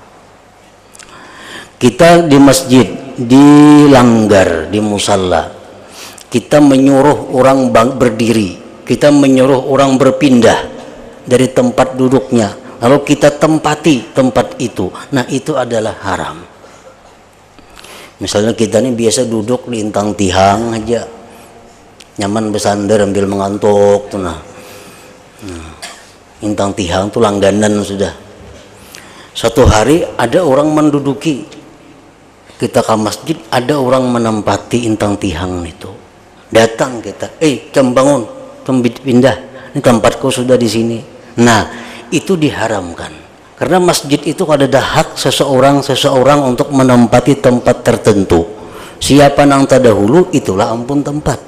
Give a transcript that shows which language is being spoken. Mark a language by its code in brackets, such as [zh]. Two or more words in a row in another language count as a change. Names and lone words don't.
[id] Kita di masjid, di langgar, di musalla, kita menyuruh orang berdiri, kita menyuruh orang berpindah dari tempat duduknya, lalu kita tempati tempat itu. Nah, itu adalah haram. Misalnya kita ini biasa duduk di [bjn] intang tihang aja, [id] nyaman bersandar ambil mengantuk tuh. Nah, [bjn] intang tihang tuh [id] langganan sudah. Suatu hari ada orang menduduki, kita ke masjid, ada orang menempati [bjn] intang tihang [id] itu. Datang kita, jam bangun, pindah, ini tempatku sudah di sini. Nah, itu diharamkan. Karena masjid itu ada hak seseorang untuk menempati tempat tertentu. Siapa nang terdahulu, itulah ampun tempat.